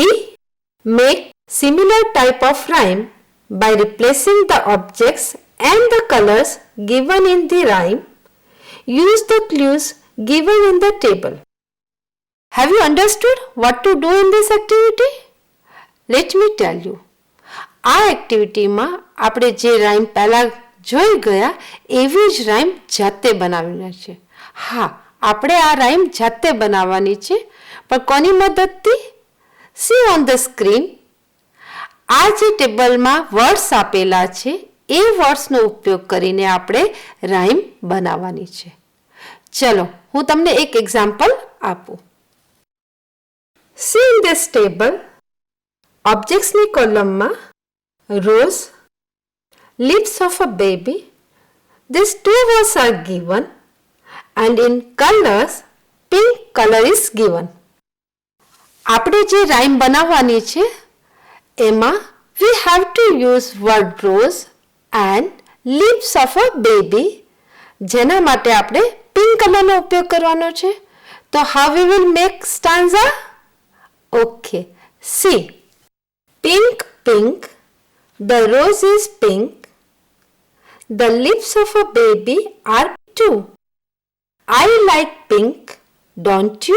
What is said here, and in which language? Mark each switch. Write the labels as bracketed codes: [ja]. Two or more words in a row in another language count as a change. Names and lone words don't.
[en] Make similar type of rhyme by replacing the objects and the colors given in the rhyme. Use the clues given in the table. Have you understood what to do in this activity? Let me tell you, [gu] આ એક્ટિવિટીમાં આપણે જે રાઇમ પહેલાં જોઈ ગયા એવી જ રાઇમ જાતે બનાવીને છે. હા, આપણે આ રાઇમ જાતે બનાવવાની છે, પણ કોની મદદથી? [en] See on the screen. [gu] આ જે ટેબલમાં વર્ડ્સ આપેલા છે એ વર્ડ્સનો ઉપયોગ કરીને આપણે રાઇમ બનાવવાની છે. ચલો હું તમને એક એક્ઝામ્પલ આપું. [en] See in this table, [gu] ઓબ્જેક્ટ્સની કોલમમાં [en] rose, lips of a baby. These two words are given and in colors, pink color is given. [gu] આપણે જે રાઇમ બનાવવાની છે એમાં [en] we have to use word rose and lips of a baby, [gu] જેના માટે આપણે પિંક કલરનો ઉપયોગ કરવાનો છે. તો [en] how we will make stanza? Okay, see, pink, pink. The rose is pink. The lips of a baby are too. I like pink, don't you?